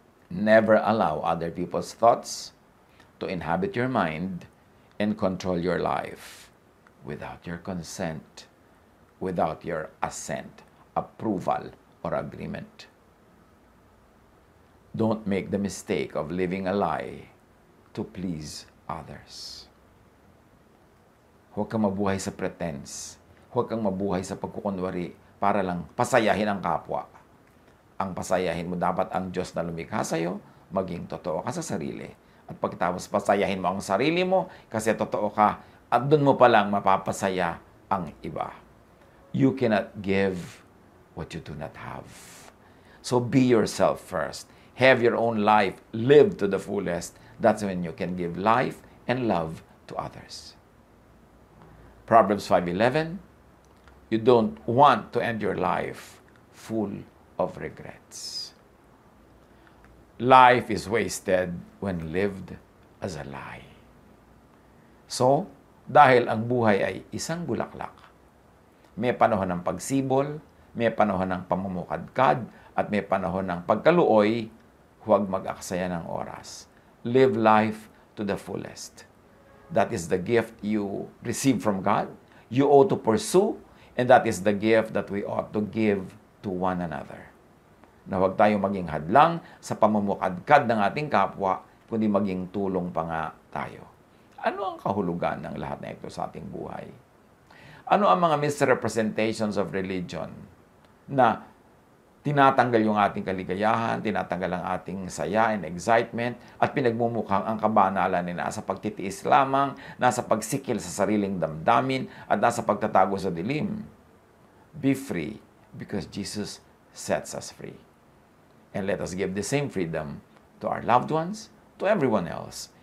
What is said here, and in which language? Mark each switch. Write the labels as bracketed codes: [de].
[en] Never allow other people's thoughts to inhabit your mind and control your life without your consent, without your assent, approval, or agreement. Don't make the mistake of living a lie to please others. [tl] Huwag kang mabuhay sa pretense. Huwag kang mabuhay sa pagkukunwari para lang pasayahin ang kapwa. Ang pasayahin mo dapat ang Diyos na lumikha sa'yo, maging totoo ka sa sarili. At pagkatapos pasayahin mo ang sarili mo kasi totoo ka, at doon mo palang mapapasaya ang iba. [en] You cannot give what you do not have. So be yourself first. Have your own life. Live to the fullest. That's when you can give life and love to others. Proverbs 5:11, you don't want to end your life full of regrets. Life is wasted when lived as a lie. [tl] So, dahil ang buhay ay isang bulaklak, may panahon ng pagsibol, may panahon ng pamumukadkad, at may panahon ng pagkaluoy, huwag mag-aksaya ng oras. [en] Live life to the fullest. That is the gift you receive from God. You ought to pursue, and that is the gift that we ought to give to one another. [tl] Na huwag tayo maging hadlang sa pamumukadkad ng ating kapwa, kundi maging tulong pa nga tayo. Ano ang kahulugan ng lahat na ito sa ating buhay? Ano ang mga [en] misrepresentations of religion [tl] na tinatanggal yung ating kaligayahan, tinatanggal ang ating saya [en] and excitement, [tl] at pinagmumukhang ang kabanalan ay nasa pagtitiis lamang, nasa pagsikil sa sariling damdamin, at nasa pagtatago sa dilim? [en] Be free because Jesus sets us free. And let us give the same freedom to our loved ones, to everyone else.